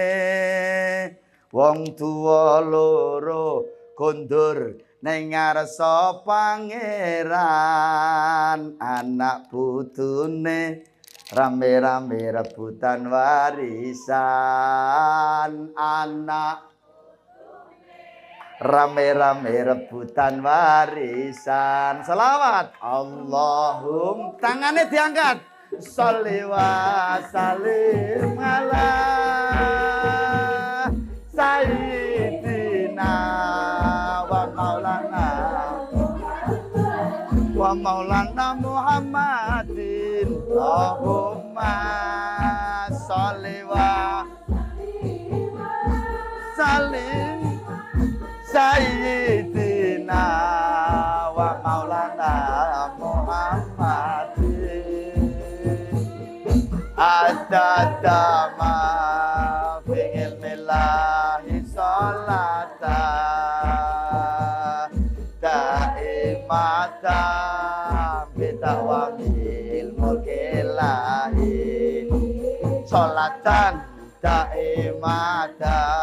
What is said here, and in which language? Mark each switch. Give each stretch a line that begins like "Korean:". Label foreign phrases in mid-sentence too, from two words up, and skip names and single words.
Javanese: Wong tuwa loro kondur ning ngarsa pangeran, anak putune rame-rame rebutan warisan. Anak rame-rame rebutan warisan.
Indonesian: Selawat Allahum, tangannya diangkat.
Arabic: صل وسلم على سيدنا ومولانا محمد. اللهم صل وسلم سيدنا ومولانا محمد. عدد ما في علم الله صلاة دائمة بدوام ملك الله صلاة دائمة.